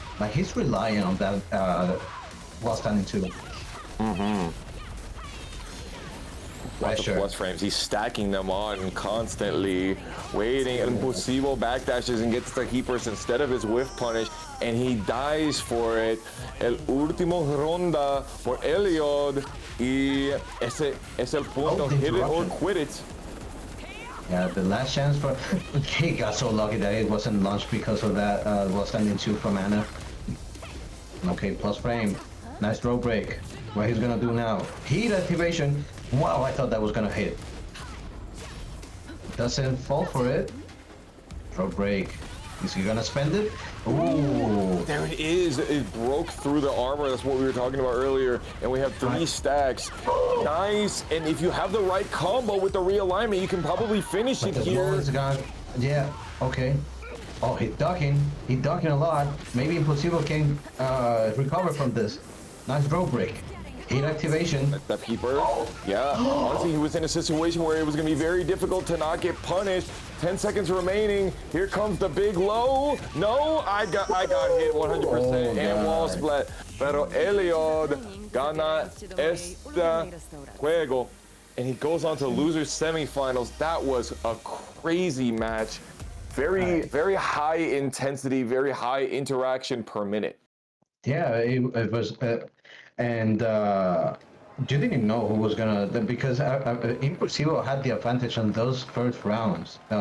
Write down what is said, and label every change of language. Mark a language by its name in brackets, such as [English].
[English] Like he's relying on that while standing too. Lots of plus frames. He's stacking them on constantly, waiting. And Impossible backdashes and gets the heat burst instead of his whiff punish, and he dies for it. [Spanish] El último ronda por Eliod, y ese es el punto. Oh, [English] Hit it or interruption. quit it. Yeah, the last chance for he got so lucky that it wasn't launched because of that while standing 2 from Ana. Okay, plus frame. Nice throw break. What he's gonna do now? Heat activation. Wow, I thought that was gonna hit. Doesn't fall for it. Throw break. Is he gonna spend it? Ooh. There it is. It broke through the armor. That's what we were talking about earlier. And we have 3 stacks. Nice. And if you have the right combo with the realignment, you can probably finish it The here. blow is gone. Yeah, okay. Oh, he's ducking. He's ducking a lot. Maybe Impossible can recover from this. Nice draw break. Heat activation. That peeper. Yeah. Honestly, he was in a situation where it was going to be very difficult to not get punished. 10 seconds remaining. Here comes the big low. No, I got hit 100% and wall splat. [Spanish] Pero Eliod gana este juego. [English] And he goes on to losers semifinals. That was a crazy match. Very high intensity, very high interaction per minute. Yeah, it was, and you didn't know who was gonna, because Impossible had the advantage on those first rounds.